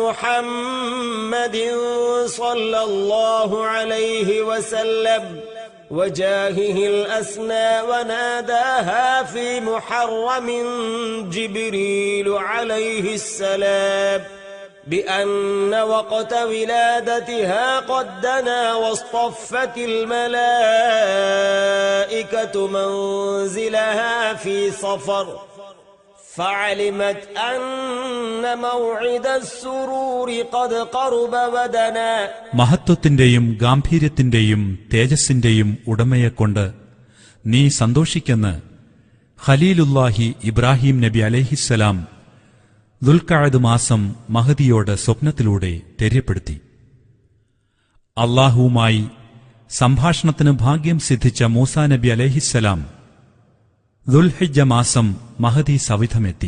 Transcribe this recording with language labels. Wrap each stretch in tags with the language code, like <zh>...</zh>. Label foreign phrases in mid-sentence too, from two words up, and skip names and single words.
<ar>محمد صلى الله عليه وسلم وجاهه الأسنى وناداها في محرم جبريل عليه السلام بأن وقت ولادتها قد دنا واصطفت الملائكة منزلها في صفر فعلمت أن موعد السرور قد قرب ودنا.</ar> <ml>മഹത്വത്തിന്റെയും ഗാംഭീര്യത്തിന്റെയും തേജസ്സിന്റെയും ഉടമയെക്കൊണ്ട് നീ സന്തോഷിക്കെന്ന് ഖലീലുല്ലാഹി ഇബ്രാഹിം നബി അലൈഹിസ്സലാം ദുൽഖഅദ് മാസം മഹദിയോട് സ്വപ്നത്തിലൂടെ തെര്യപ്പെടുത്തി. അല്ലാഹുവുമായി സംഭാഷണത്തിന് ഭാഗ്യം സിദ്ധിച്ച മൂസാ നബി അലൈഹിസ്സലാം ദുൽഹിജ്ജ മാസം മഹദി സവിധമെത്തി.</ml>